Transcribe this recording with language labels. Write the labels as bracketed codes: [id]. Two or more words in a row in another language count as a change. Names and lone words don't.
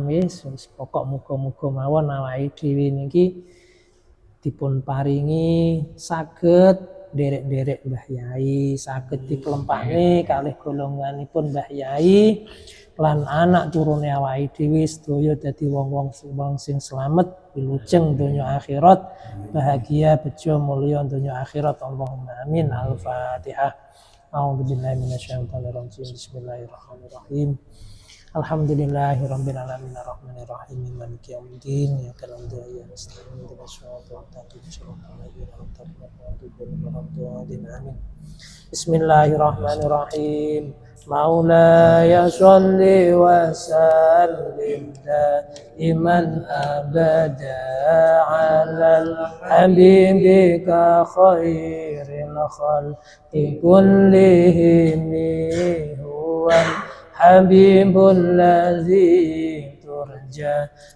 [jv] wis pokok muga-muga mawon awake dhewe niki dipun paringi saged nderek-nderek Mbah Yai, saged dikelempakne kalih golonganipun Mbah Yai lan anak turune awake dhewe sedaya dadi wong-wong sing slamet wilujeng donya akhirat, bahagia bejo mulya donya akhirat. [ar] اللهم آمين. الفاتحة. أعوذ بالله من الشيطان الرجيم. بسم الله الرحمن الرحيم. الحمد لله رب العالمين الرحمن الرحيم مالك يوم الدين إياك نعبد وإياك نستعين اهدنا الصراط المستقيم. Amin. بسم الله الرحمن الرحيم. مولاي صل وسلم دائما أبدا على حبيبك خير الخلق كلهم هو الحبيب الذي ترجى